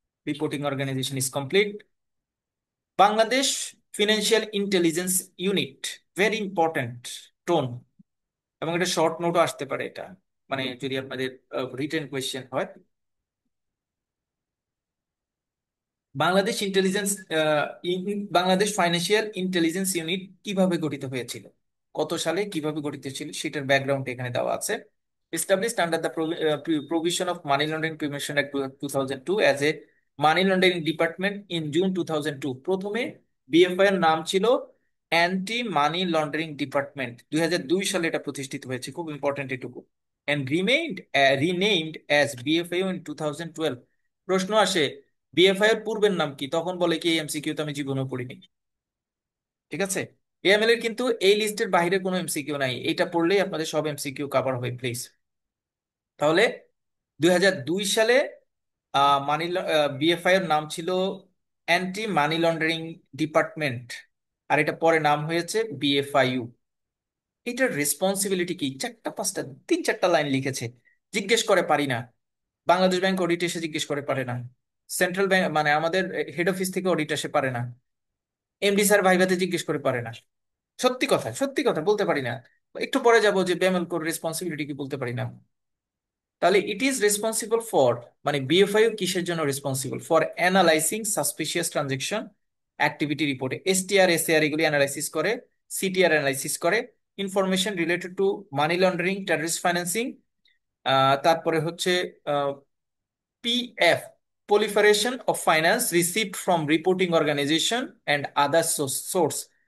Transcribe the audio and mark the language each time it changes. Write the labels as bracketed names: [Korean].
[English] Reporting organization is complete. [Bangla] Bangladesh financial intelligence unit, [English] very important tone, [Bangla] এবং এটা short নোটও আসতে পারে এটা, মানে যদি আপনাদের রিটেন কোয়েশ্চেন হয়। Bangladesh intelligence Bangladesh financial intelligence unit কিভাবে গঠিত হয়েছিল, কত সালে কিভাবে গঠিত ছিল সেটার ব্যাকগ্রাউন্ড এখানে দেওয়া আছে। [English] Established under the provision of Money Laundering Prevention Act 2002 as a Money Laundering Department in June 2002। [Bangla] প্রথমে বিএফআই এর নাম ছিল অ্যান্টি মানি লন্ডারিং ডিপার্টমেন্ট। 2002 সালে এটা প্রতিষ্ঠিত হয়েছে, খুব ইম্পর্টেন্ট এটুকু। [English] and remained renamed as BFIO in 2012। [Bangla] প্রশ্ন আসে বিএফআই এর পূর্বের নাম কি, তখন বলে কি এমসিকিউ তো আমি জীবনেও পড়িনি। ঠিক আছে, এএমএল এর কিন্তু এই লিস্টের বাইরে কোনো এমসিকিউ নাই, এটা পড়লেই আপনাদের সব এমসিকিউ কভার হবে প্লিজ। তাহলে 2002 সালে মানি বিএফআই এর নাম ছিল অ্যান্টি মানি লন্ডারিং ডিপার্টমেন্ট, আর এটা পরে নাম হয়েছে বিএফআইইউ। এটার রেসপন্সিবিলিটি কি? 4-5টা 3-4টা লাইন লিখেছে। জিজ্ঞেস করে পারি না, বাংলাদেশ ব্যাংক অডিট এসে জিজ্ঞেস করে পারে না, সেন্ট্রাল ব্যাংক মানে আমাদের হেড অফিস থেকে অডিট আসে পারে না, এমডি স্যার ভাইভাতে জিজ্ঞেস করে পারে না। সত্যি কথা, সত্যি কথা বলতে পারি না। একটু পরে যাবো যে বেমেল কোর রেসপন্সিবিলিটি কি বলতে পারি না। তাহলে [English] it is responsible for, [Bangla] মানে বিএফআইও কিসের জন্য responsible? For analysing suspicious transaction activity রিপোর্টে এসটিআর এসএআর এগুলি অ্যানালাইসিস করে, সিটিআর অ্যানালাইসিস করে, [English] Information related to money laundering, terrorist financing. [Bangla] তারপরে হচ্ছে PF, [English] proliferation of finance received from reporting organization and other source।